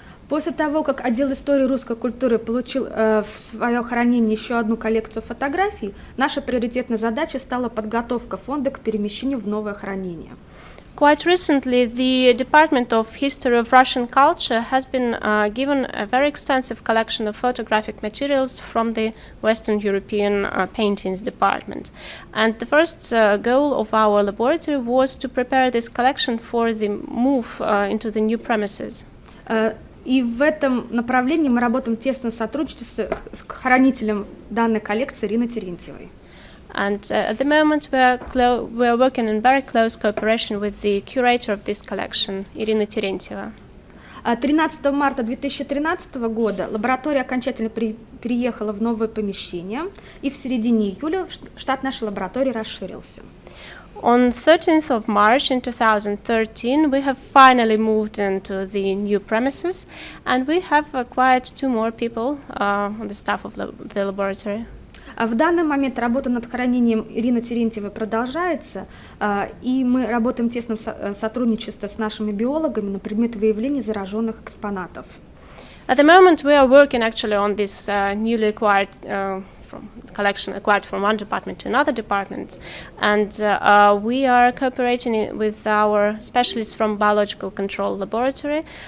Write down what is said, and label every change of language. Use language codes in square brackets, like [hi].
[ru] После того, как отдел истории русской культуры получил в свое хранение еще одну коллекцию фотографий, наша приоритетная задача стала подготовка фонда к перемещению в новое хранение. [en] Quite recently, the Department of History of Russian Culture has been given a very extensive collection of photographic materials from the Western European Paintings Department. And the first goal of our laboratory was to prepare this collection for the move into the new premises. [ru] И в этом направлении мы работаем в тесном сотрудничестве с хранителем данной коллекции Ириной Терентьевой. [en] And at the moment we are working in very close cooperation with the curator of this collection, Irina Terentьева. [ru] 13 марта 2013 года лаборатория окончательно переехала в новое помещение, и в середине июля штат нашей лаборатории расширился. [en] On 13th of March in 2013, we have finally moved into the new premises, and we have acquired 2 more people on the staff of the laboratory. [ru] В данный момент работа над хранением Ирины Терентьевой продолжается, и мы работаем в тесном сотрудничестве с нашими биологами на предмет выявления зараженных экспонатов. [en] At the moment, we are working actually on this newly acquired collection acquired from one department to another department, and we are cooperating with our specialists from Biological Control Laboratory